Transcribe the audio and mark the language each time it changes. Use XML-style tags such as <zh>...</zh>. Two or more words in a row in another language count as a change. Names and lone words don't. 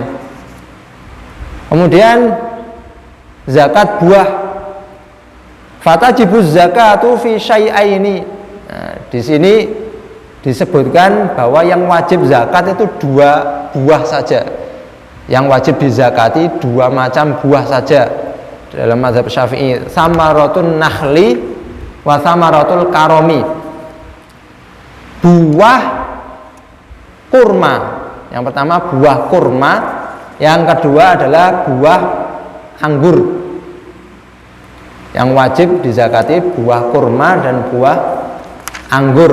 <id>Kemudian zakat buah,</id> <ar>فتجب الزكاة في شيئين.</ar> <id>Nah, di sini disebutkan bahwa yang wajib zakat itu 2 buah saja. Yang wajib dizakati 2 macam buah saja. Dalam mazhab Syafi'i,</id> <ar>ثمرة النخل وثمرة الكرم.</ar> <id>Buah kurma. Yang pertama buah kurma, yang kedua adalah buah anggur. Yang wajib dizakati buah kurma dan buah anggur.</id>